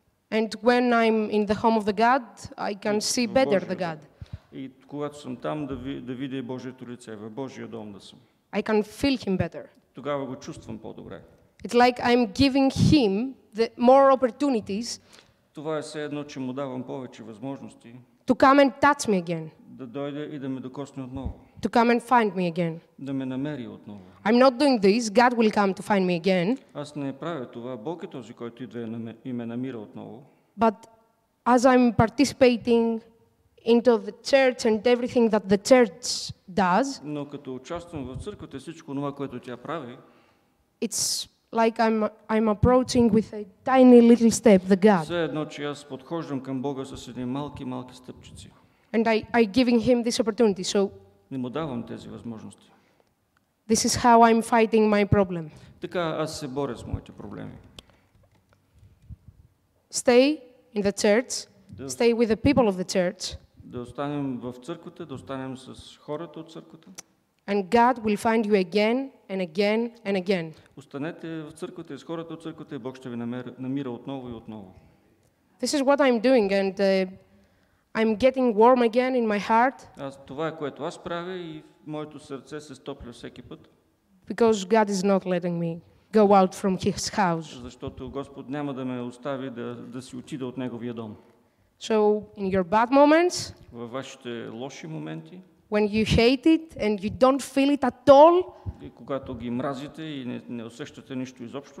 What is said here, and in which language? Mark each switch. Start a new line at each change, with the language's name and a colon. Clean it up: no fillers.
English: And when I'm in the home of the God, I can see better the God.
Bulgarian: И когато съм там, да видя Божието лице, в Божия дом да съм.
English: I can feel Him better.
Bulgarian: Тогава го чувствам по-добре.
English: It's like I'm giving Him the more opportunities
Bulgarian: Това е все едно, че му давам повече възможности
English: to come and touch me again,
Bulgarian: да дойде и да ме докосне отново,
English: to come and find me again.
Bulgarian: да ме намери отново.
English: I'm not doing this, God will come to find me again,
Bulgarian: Аз не правя това, Бог е този, който идва и ме намира отново.
English: but as I'm participating into the church and everything that the church does,
Bulgarian: Но като участвам в църквата, всичко това, което тя прави,
English: it's like I'm approaching with a tiny little step the God.
Bulgarian: все едно, че аз подхождам към Бога с едни малки стъпчици.
English: And I giving Him this opportunity. So
Bulgarian: Не му давам тези възможности.
English: this is how I'm fighting my problem.
Bulgarian: Така аз се боря с моите проблеми.
English: Stay in the church, stay with the people of the church,
Bulgarian: Да останем в църквата, да останем с хората от църквата.
English: and God will find you again and again and again.
Bulgarian: Останете в църквата и с хората от църквата и Бог ще ви намира отново и отново.
English: This is what I'm doing, and I'm getting warm again in my heart
Bulgarian: Това е което аз правя и моето сърце се стопля всеки път,
English: because God is not letting me go out from his house.
Bulgarian: Защото Господ няма да ме остави да си отида от Неговия дом.
English: So in your bad moments,
Bulgarian: Във вашите лоши моменти,
English: when you hate it and you don't feel it at all,
Bulgarian: и когато ги мразите и не усещате нищо изобщо,